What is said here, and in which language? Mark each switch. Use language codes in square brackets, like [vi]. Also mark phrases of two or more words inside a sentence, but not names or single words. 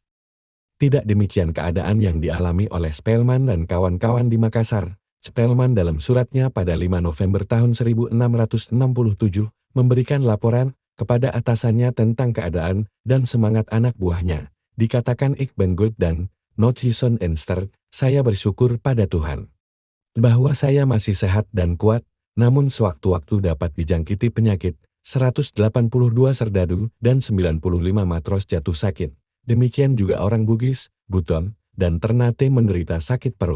[id] Tidak demikian keadaan yang dialami oleh Spelman dan kawan-kawan di Makassar. Spelman dalam suratnya pada 5 November tahun 1667 memberikan laporan kepada atasannya tentang keadaan dan semangat anak buahnya. [nl] Dikatakan Ik ben goed dan not gezond en sterk, [id] saya bersyukur pada Tuhan bahwa saya masih sehat dan kuat, namun sewaktu-waktu dapat dijangkiti penyakit. 182 serdadu dan 95 matros jatuh sakit. Demikian juga orang Bugis, Buton, dan Ternate menderita sakit perut.